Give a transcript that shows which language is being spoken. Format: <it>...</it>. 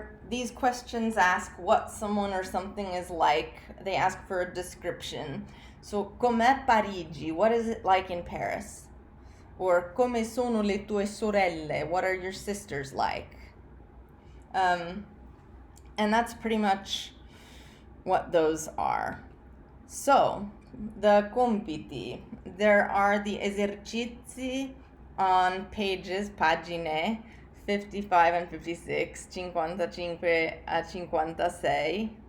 <en>These questions ask what someone or something is like. They ask for a description. So,</en> <it>com'è Parigi?</it> <en>What is it like in Paris?</en> <it>Or, come sono le tue sorelle?</it> <en>What are your sisters like? And that's pretty much what those are. So, the compiti. There are the esercizi on pages, pagine 55 and 56, 55 a 56.</en>